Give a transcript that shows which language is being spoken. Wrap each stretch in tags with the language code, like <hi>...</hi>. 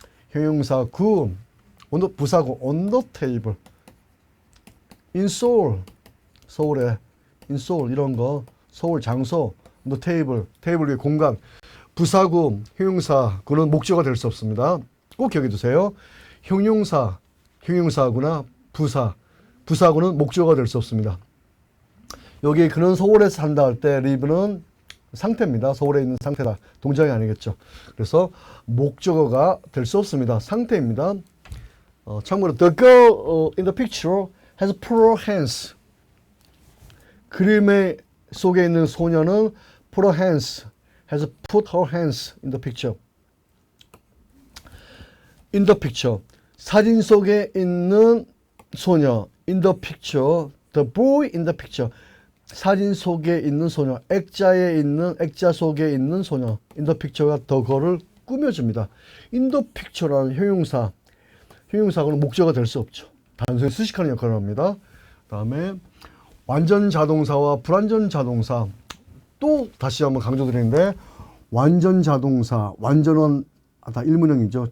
<ko>형용사구, 부사구, on the table, in Seoul, 서울에, in Seoul 이런 거, 서울 장소, on the table, 테이블 위에 공간, 부사구, 형용사구는 목적어가 될 수 없습니다. 꼭 기억해 두세요. 형용사구나 부사구는 목적어가 될 수 없습니다. 여기 그는 서울에 산다 할 때 live는 상태입니다. 서울에 있는 상태다. 동작이 아니겠죠. 그래서 목적어가 될 수 없습니다. 상태입니다.</ko> <en>참고로 the girl in the picture has put her hands.</en> <ko>그림의 속에 있는 소녀는</ko> <en>put her hands, has put her hands in the picture. in the picture.</en> <ko>사진 속에 있는 소녀.</ko> <en>in the picture. the boy in the picture.</en> <ko>사진 속에 있는 소녀. 액자 속에 있는 소녀. in the picture가 the girl을 꾸며줍니다. in the picture라는 형용사하고는 목적어가 될 수 없죠. 단순히 수식하는 역할을 합니다. 그 다음에 완전 자동사와 불완전 자동사. 또 다시 한번 강조드리는데 완전 자동사, 완전은 다 일문형이죠.</ko>